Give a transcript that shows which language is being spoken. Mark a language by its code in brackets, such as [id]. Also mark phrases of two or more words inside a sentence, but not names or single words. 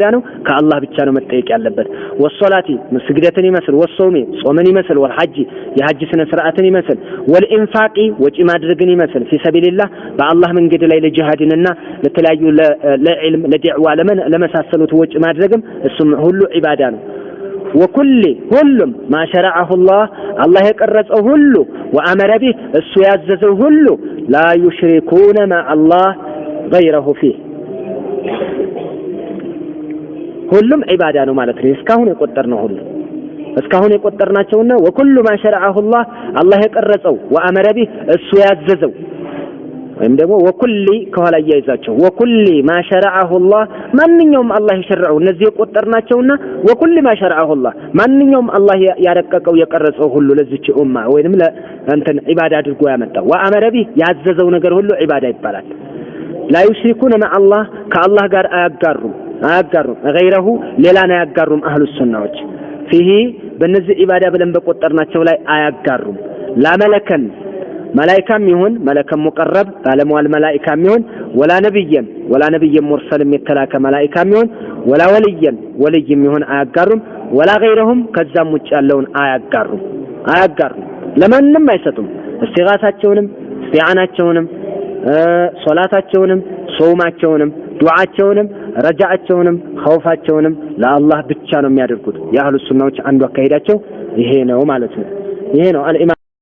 [am] ነው። ከአላህ ብቻ ነው መጠየቅ ያለበት። ወሶላቲ ስግደትን ይመስል፣ ወሶሚ ጾምን ይመስል፣ ወልሐጂ የሐጅ ስነ ስርዓትን ይመስል፣ ወልኢንፋቂ ወጪ ማድረግን ይመስል ፊሰቢልላህ በአላህ መንገድ ላይ ለጂሃድንና ለተለያዩ ለዕልም ለዲዕዋ ለመሳሰሉት ወጪ ማድረግም እሱም ሁሉ ዒባዳ ነው። وكل ሁሉም [ar] ما شرعه الله [am] የቀረጸው ሁሉ [ar] وأمر به [am] እሱ ያዘዘው ሁሉ [ar] لا يشركون مع الله غيره فيه [am] ሁሉም ዒባዳ ነው ማለት ነው። እስካሁን የቆጠርናቸውና [ar] وكل ما شرعه الله [am] የቀረጸው [ar] وأمر به [am] እሱ ያዘዘው ወይም ደግሞ ወኩሊ ከኋላ ያይዛቸው ወኩሊ [ar] ما شرعه الله [am] ማንኛውም አላህ የሸረዐው እነዚህ የቆጠርናቸውና ወኩሊ [ar] ما شرعه الله [am] ማንኛውም አላህ ያረቀቀው የቀረጸው ሁሉ ለዚች ኡማ ወይንም ለእንትን ዒባዳ አድርጎ ያመጣው [ar] وأمر به [am] ያዘዘው ነገር ሁሉ ዒባዳ ይባላል። [ar] لا يشركون مع الله [am] ከአላህ ጋር አያጋሩም غيره ሌላን አያጋሩም አህሉ ሱናዎች فيه በእነዚህ ዒባዳ ብለን በቆጠርናቸው ላይ አያጋሩም لا መለከን መላእክም ይሁን [ar] ملكا مقربا [am] ባለሟል መላእክም ይሁን ወላ ነብይን ሙርሰልም የተላከ መላእክም ይሁን ወላ ወልይም ይሁን አያጋሩም ወላ غيرهم ከዛም ውጭ ያለውን አያጋሩም ለማንም አይሰጡም። እስቲጋሳቸውንም እስቲዓናቸውንም ሶላታቸውንም ሶማቸውንም ዱዓቸውንም ረጃዓቸውንም ኸውፋቸውንም ለአላህ ብቻ ነው የሚያደርጉት። የአህሉ ሱናዎች አንዱ አካሄዳቸው ይሄ ነው ማለት ነው። ይሄ ነው